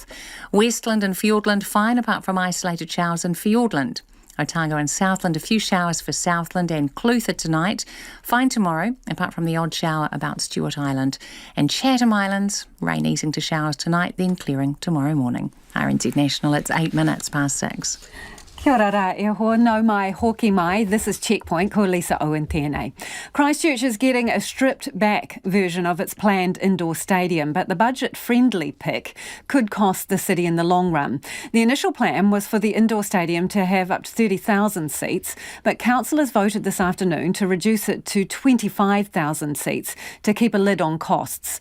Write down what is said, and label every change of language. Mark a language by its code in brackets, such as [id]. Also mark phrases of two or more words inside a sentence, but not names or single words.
[en] Westland and Fiordland, fine apart from isolated showers in Fiordland. Otago and Southland, a few showers for Southland and Clutha tonight. Fine tomorrow, apart from the odd shower about Stewart Island. And Chatham Islands, rain easing to showers tonight, then clearing tomorrow morning. RNZ National, it's 8 minutes past 6. [mi] Kia ora rā e hoa, nau mai, hoki mai. [en] This is Checkpoint, [mi] ko Lisa Owen tēnei. [en] Christchurch is getting a stripped-back version of its planned indoor stadium, but the budget-friendly pick could cost the city in the long run. The initial plan was for the indoor stadium to have up to 30,000 seats, but councillors voted this afternoon to reduce it to 25,000 seats to keep a lid on costs.